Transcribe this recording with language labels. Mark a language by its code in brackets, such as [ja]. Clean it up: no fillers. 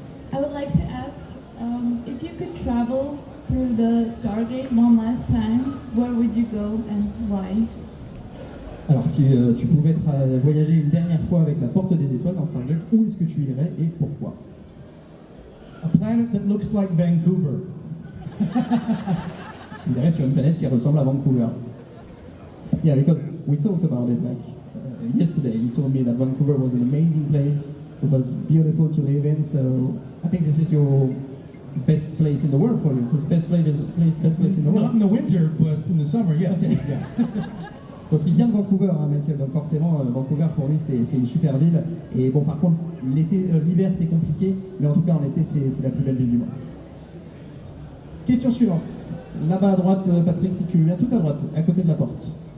[en] I would like to ask if you could travel through the Stargate one last time, where would you go and why? [fr] Alors si tu pouvais voyager une dernière fois avec la porte des étoiles dans Stargate, où est-ce que tu irais et pourquoi? [en] A planet that looks like Vancouver. [fr] Il irait sur une planète qui ressemble à Vancouver. [en] Yeah, because we talked about it yesterday. You told me that Vancouver was an amazing place. It was beautiful to live in, so I think this is your best place in the world for you. It's the best place in the world. Not in the winter, but in the summer, yes. Okay. Yeah. [fr] Donc il vient de Vancouver, hein, mec. Donc forcément, Vancouver pour lui c'est une super ville. Et bon, par contre, l'hiver c'est compliqué, mais en tout cas en été c'est la plus belle ville du monde. Question suivante. Là-bas à droite, Patrick, si tu viens tout à droite, à côté de la porte.